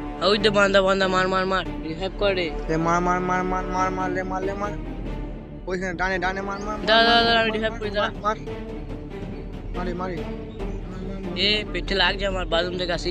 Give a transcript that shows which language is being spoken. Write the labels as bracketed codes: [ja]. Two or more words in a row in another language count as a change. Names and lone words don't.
[bn] ওই তো বান্দা বান্দা, মার মার মার, রিভাইভ করে। [hi] ले मार मार मार मार मार मार ले मार [bn] ওইখানে ডানে ডানে মার মার দাঁড়া দাঁড়া দাঁড়া, আমি রিভাইভ করি, দাঁড়া। মার মারি মারি এ পেটে লাগছে আমার, বাথরুম থেকে আসি।